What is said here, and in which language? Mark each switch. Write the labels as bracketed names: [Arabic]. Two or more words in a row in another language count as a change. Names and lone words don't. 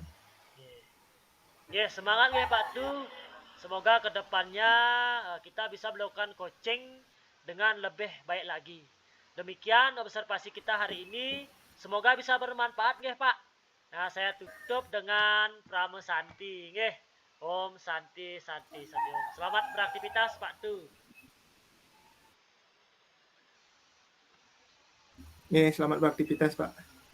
[Indonesian] Ya, semangat ya Pak Tu. Semoga kedepannya kita bisa melakukan coaching dengan lebih baik lagi. Demikian observasi kita hari ini. Semoga bisa bermanfaat nggih Pak. Nah, saya tutup dengan Prama Santi nggih. [Sanskrit] Om Santi Santi Santi Om. [Indonesian] Selamat beraktivitas Pak Tu. Selamat beraktivitas Pak.